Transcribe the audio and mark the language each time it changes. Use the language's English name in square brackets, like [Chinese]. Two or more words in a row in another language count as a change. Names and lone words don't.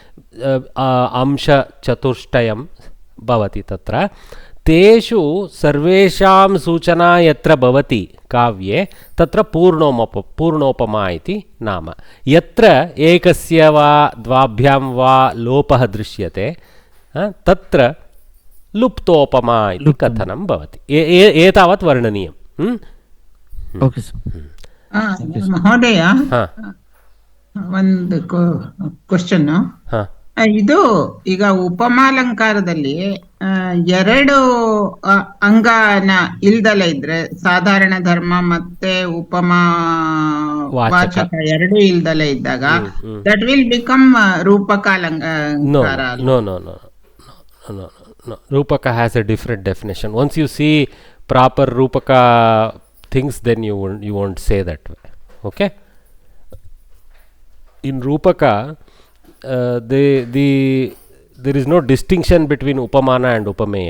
[Sanskrit] अंशचतुष्टयं भवति तत्र तेषु सर्वेषां सूचना यत्र भवति काव्ये तत्र पूर्णोपमा इति नाम यत्र एकस्य वा द्वाभ्यां वा लोपः दृश्यते तत्र लुप्तोपमा इति कथनं भवति एतावत् वर्णनीयम् [Kannada] महोदय ಒಂದು ಕ್ವೆಶ್ಚನ್ ಇದು ಈಗ ಉಪಮಾಲಂಕಾರದಲ್ಲಿ ಎರಡು ಅಂಗನ ಇಲ್ದಲ್ಲ ಇದ್ರೆ ಸಾಧಾರಣ ಧರ್ಮ ಮತ್ತೆ ಉಪಮಾ ವಾಚಕ ಎರಡು ಇಲ್ದಲ್ಲ ಇದ್ದಾಗ [English] that will become [Kannada] ರೂಪಕ ಅಲಂಕಾರ [English] no Rupaka has a different definition. Once you see proper Rupaka things, then you won't say that way. Okay. In Rupaka, there is no distinction between Upamana and Upameya.